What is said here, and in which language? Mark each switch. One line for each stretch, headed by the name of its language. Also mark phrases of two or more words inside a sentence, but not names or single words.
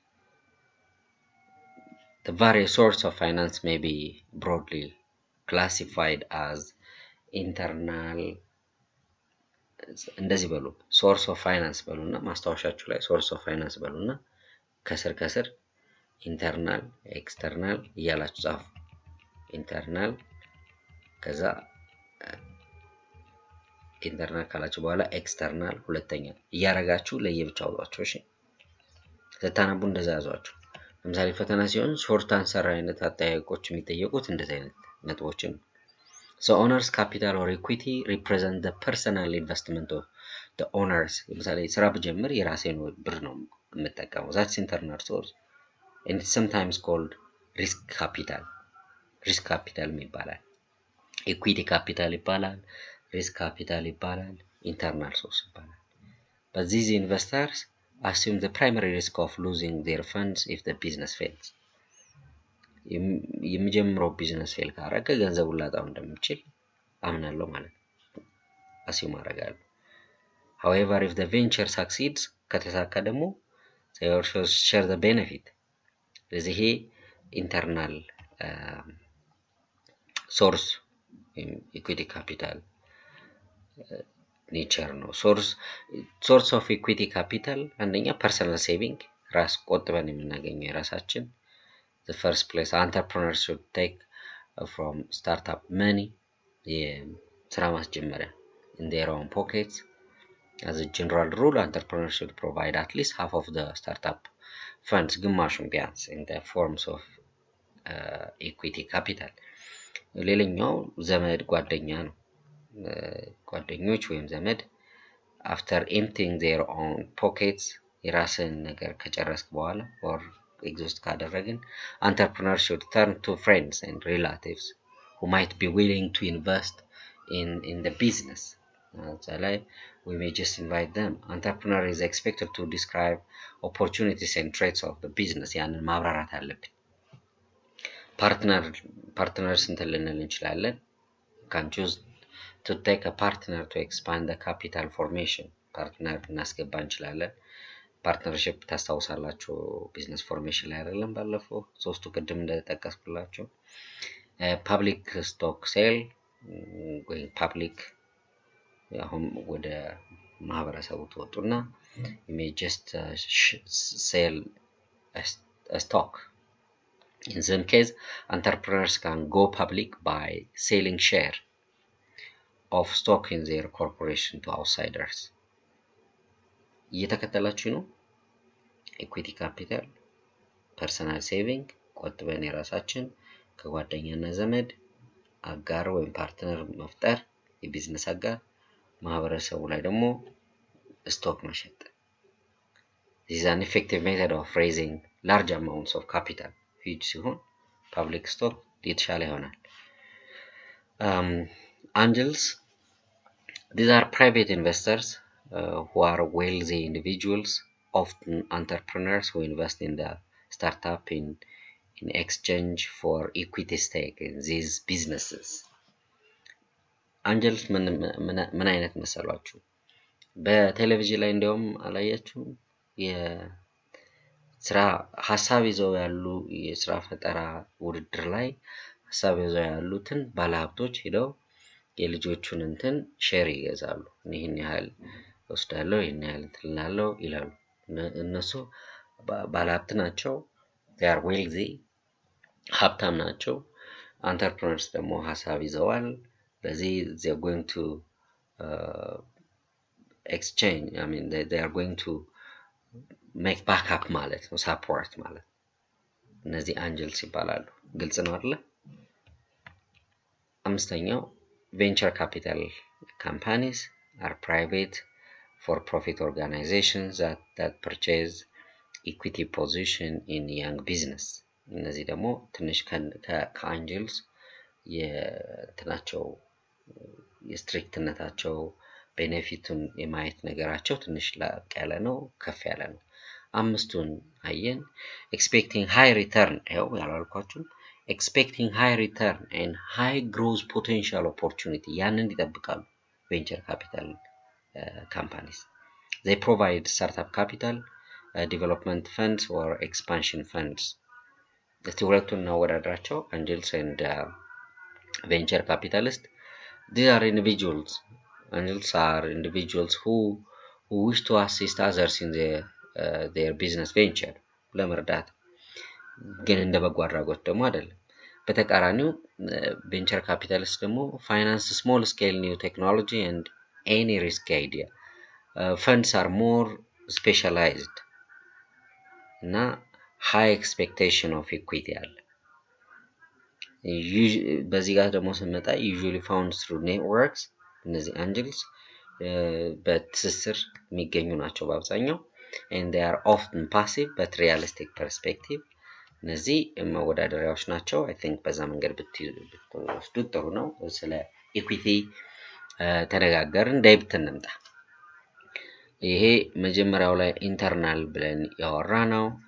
English: the various sources of finance may be broadly classified as internal
Amharic: እንደዚህ በሉ
English: source of finance
Amharic: በሉና ማስታወሻችሁ ላይ
English: source of finance
Amharic: በሉና ከስር
English: internal external
Amharic: እያላችሁ ጻፉ
English: internal ከዛ
Amharic: ኢንተርናል ካላችሁ በኋላ ኤክስተርናል ሁለተኛ እያረጋችሁ ለየብቻው አውጣችሁ እሺ ተታነቡ እንደዛ ያዟችሁ ለምሳሌ ፈተና ሲሆን
English: short answer
Amharic: አይነት አጠያየቆች የሚጠየቁት እንደዚህ አይነት ነጥቦችን
English: So owner's capital or equity represent the personal investment of the owners.
Amharic: ለምሳሌ ስራ ብጀምር የራሴን ብር ነው የምጠቀመው.
English: That's internal source. And it's sometimes called risk capital. Risk capital
Amharic: ይባላል.
English: Equity capital
Amharic: ይባላል.
English: Risk capital
Amharic: ይባላል.
English: Internal source
Amharic: ይባላል.
English: But these investors assume the primary risk of losing their funds if the business fails.
Amharic: የሚጀምረው
English: business fail
Amharic: ካረገ ገንዘቡን ላጣው እንደሚችል አምናለሁ ማለት ነው። አሲዩም አደርጋለሁ።
English: However, if the venture succeeds
Amharic: ከተሳካ ደግሞ
English: they also share the benefit.
Amharic: ስለዚህ ይሄ
English: internal source equity capital nature ነው። source of equity capital አንደኛ personal saving
Amharic: ራስ ቆጥበን የምናገኘው የራሳችን.
English: The first place entrepreneurs should take from startup money
Amharic: የስራ ማስጀመሪያ
English: in their own pockets. As a general rule, entrepreneurs should provide at least half of the startup funds
Amharic: ግማሹን ቢያንስ
English: in the forms of equity capital.
Amharic: ሌላኛው ዘመድ ጓደኛ ነው። ጓደኞች ወይም ዘመድ
English: after emptying their own pockets
Amharic: የራስን ነገር ከጨረስክ በኋላ
English: or exhaust ካደረግን entrepreneurs should turn to friends and relatives who might be willing to invest in the business. We may just invite them. Entrepreneur is expected to describe opportunities and threats of the business.
Amharic: ያንን ማብራራት አለብን. partners እንትን ልንል እንችላለን.
English: can choose to take a partner to expand the capital formation.
Amharic: partner እናስገባ እንችላለን. ፓርትነርሺፕ ታስታውሳላችሁ
English: business formation
Amharic: ላይ አይደለም ባለፈው ሶስቱ ቅድም እንደተጠቀስኩላችሁ.
English: public stock sell ወይ ፐብሊክ
Amharic: አሁን ወደ ማህበረሰቡ ተወጡና
English: you may just sell a stock. In some case, entrepreneurs can go public by selling share of stock in their corporation to outsiders.
Amharic: እየተከተላችሁ ነው።
English: equity capital፣ personal saving
Amharic: ቆጥበን የራሳችን ከጓደኛና ዘመድ አጋር ወይም ፓርትነር መፍጠር የቢዝነስ አጋር፣ ማህበረሰቡ ላይ ደግሞ ስቶክ መሸጥ.
English: This is an effective method of raising large amounts of capital.
Amharic: huge ሲሆን
English: public stock
Amharic: የተሻለ ይሆናል.
English: Angels, these are private investors who are wealthy individuals, often entrepreneurs who invest in the startup in exchange for equity stake in these businesses.
Amharic: Angels ምን አይነት መሰሏችሁ? በቴሌቪዥን ላይ እንደውም አላያችሁም? የስራ ሐሳብ ይዘው ያሉ የስራ ፈጠራ ውድድር ላይ ሐሳብ ይዘው ያሉትን ባለሀብቶች ሄደው የልጆቹን እንትን ሼር ይገዛሉ. ይሄን ያህል ወስዳለው ይሄን ያህል ትላለው ይላሉ. እነሱ ባለሀብት ናቸው.
English: they are wealthy
Amharic: ሀብታም ናቸው.
English: entrepreneurs
Amharic: ደግሞ ሐሳብ ይዘዋል. ስለዚህ
English: they are going to exchange. I mean they are going to make backup
Amharic: ማለት ነው,
English: support ማለት.
Amharic: እነዚህ አንጀልስ ይባላሉ. ግልጽ ነው አይደል?
English: አምስተኛው venture capital companies are private for-profit organizations that purchase equity position in young business.
Amharic: እነዚህ ደግሞ ትንሽ ከአንጀልስ የትናቸው የስትሪክትነታቸው ቤኔፊቱን የማየት ነገራቸው ትንሽ ላቅ ያለ ነው, ከፍ ያለ ነው. አምስቱን አየን.
English: expecting high return
Amharic: ያው ያላልኳችሁ
English: expecting high return and high growth potential opportunity
Amharic: ያንን ይጠብቃሉ
English: venture capital companies. They provide startup capital, development funds or expansion funds.
Amharic: እስቲ ሁለቱን እናወዳድራቸው.
English: angels and venture capitalists. These are individuals. Angels are individuals who wish to assist others in their business venture.
Amharic: ለመርዳት ግን እንደ በጎ አድራጎት ደግሞ አይደለም.
English: በተቃራኒው venture capitalists ደግሞ finance small scale new technology and any risky idea. Funds are more specialized እና high expectation of equity አለ.
Amharic: በዚህ ጋር ደግሞ ስንመጣ
English: usually found through networks
Amharic: እነዚህ angels በትስስር የሚገኙ ናቸው በአብዛኛው
English: and they are often passive but realistic perspective
Amharic: እነዚህ መወዳደሪያዎች ናቸው
English: I think
Amharic: በዛ መንገድ ብትወስዱት ጥሩ ነው ስለ ኢኩዊቲ ተነጋገርን ዴብት እንምጣ ይሄ መጀመሪያው ላይ ኢንተርናል ብለን ያወራነው